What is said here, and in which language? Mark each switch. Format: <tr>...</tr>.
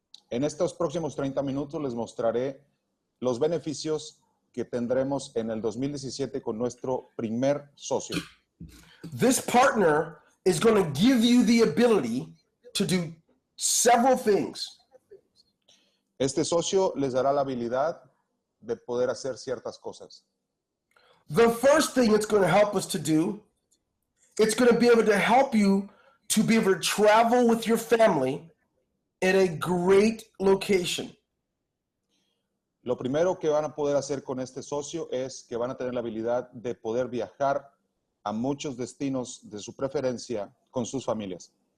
<es>En estos próximos 30 minutos les mostraré los beneficios que tendremos en el 2017 con nuestro primer socio.</es> <en>This partner is going to give you the ability to do several things.</en> <es>Este socio les dará la habilidad de poder hacer ciertas cosas.</es> <en>The first thing it's going to help us to do, it's going to be able to help you to be able to travel with your family in a great location.</en> <es>Lo primero que van a poder hacer con este socio es que van a tener la habilidad de poder viajar a muchos destinos de su preferencia con sus familias.</es>